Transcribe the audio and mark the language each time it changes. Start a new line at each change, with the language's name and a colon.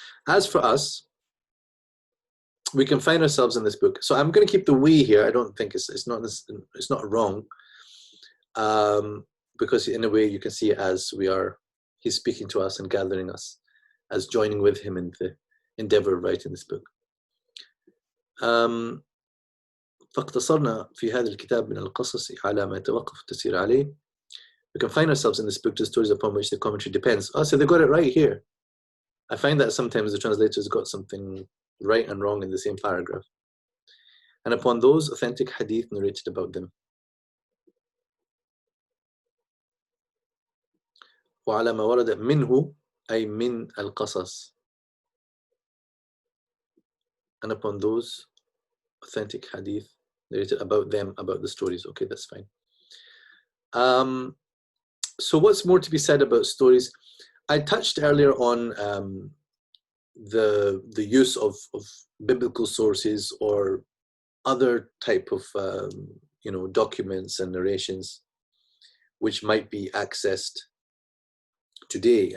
English: As for us, we can find ourselves in this book. So I'm going to keep the we here. I don't think it's not wrong, because in a way you can see it as he's speaking to us and gathering us, as joining with him in the endeavor of writing this book.
Arabic: فاقتصرنا في هذا الكتاب من القصص على ما يتوقف التفسير عليه.
English: We can find ourselves in this book to stories upon which the commentary depends. Oh, so they got it right here. I find that sometimes the translators got something right and wrong in the same paragraph. And upon those authentic hadith narrated about them.
Arabic: وعلى ما ورد منه أي من القصص.
English: And upon those authentic hadith narrated about them, about the stories. Okay, that's fine. So what's more to be said about stories? I touched earlier on the use of biblical sources or other type of documents and narrations which might be accessed today.